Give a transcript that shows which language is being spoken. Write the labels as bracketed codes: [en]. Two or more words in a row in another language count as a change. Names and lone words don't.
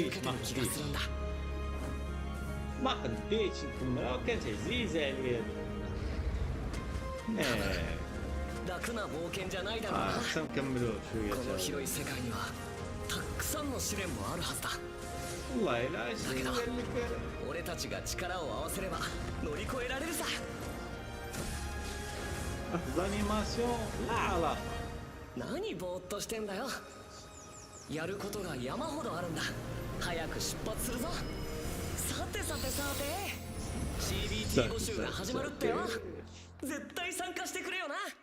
[ar] قديتش نكملها وكانت عزيزه عليا خصنا نكملوه شويه والله لا شيء أنيماسيون لا علاقة. [ja] 何ぼーっとしてんだよ。やることが山ほどあるんだ。早く出発するぞ。さて CBT 募集が始まるってよ。絶対参加してくれよな。